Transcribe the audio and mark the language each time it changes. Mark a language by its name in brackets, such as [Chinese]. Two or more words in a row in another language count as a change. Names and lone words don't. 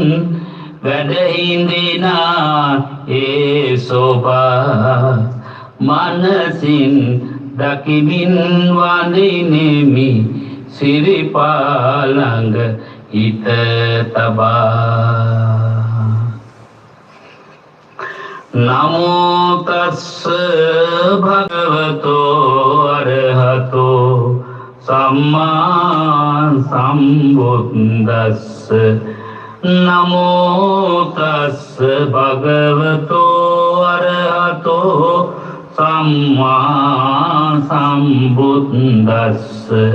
[Sinhala] වැඩහිඳිනා ඒ සෝභා මනසින් දකිමින් වඳිනෙමි සිරිපාලඟ හිත තබා [Pali] නමෝ තස්ස භගවතෝ අරහතෝ සම්මා සම්බුද්දස්ස නමෝ තස්ස භගවතෝ අරහතෝ සම්මා සම්බුද්දස්ස